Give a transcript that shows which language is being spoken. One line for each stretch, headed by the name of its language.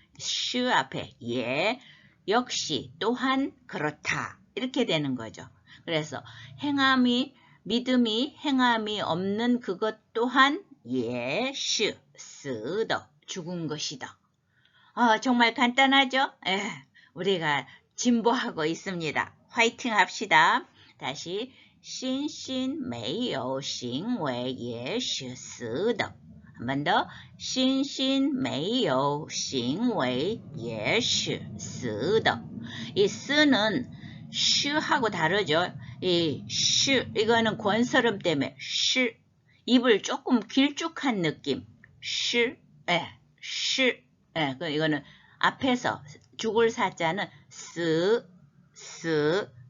Korean: 슈 앞에 예. 역시 또한 그렇다. 이렇게 되는 거죠. 그래서 믿음이 행함이 없는 그것 또한 예, 슈, 쓰더 죽은 것이다. 정말 간단하죠? 우리가 진보하고 있습니다. 화이팅 합시다. 다시
Chinese: 信心没有行为也是死的.
Korean: 한 번 더.
Chinese: 信心没有行为也是死的.
Korean: 이 쓰는 슈하고 다르죠. 이 슈, 이거는 권설음 때문에 슈, 입을 조금 길쭉한 느낌. 슈, 슈. 이거는 앞에서 죽을 사자는 쓰더.